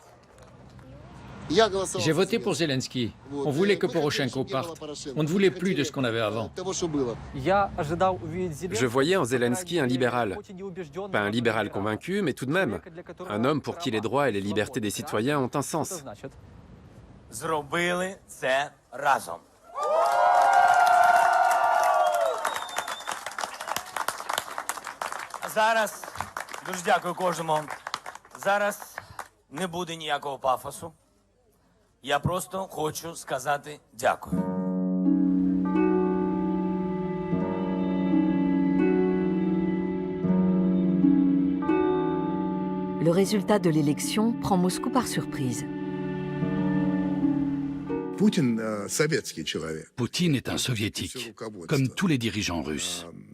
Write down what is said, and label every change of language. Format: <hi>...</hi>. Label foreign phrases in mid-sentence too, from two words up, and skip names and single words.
<fr>J'ai voté pour Zelensky. On voulait que Poroshenko parte. On ne voulait plus de ce qu'on avait avant. Je voyais en Zelensky un libéral. Pas un libéral convaincu, mais tout de même, un homme pour qui les droits et les libertés des citoyens ont un sens.</fr> <uk>Зробили це разом. Зараз дуже дякую кожному. Зараз не буде ніякого пафосу. Я просто хочу сказати дякую.</uk> <fr>Le résultat de l'élection prend Moscou par surprise. Poutine est un soviétique, comme tous les dirigeants russes.</fr>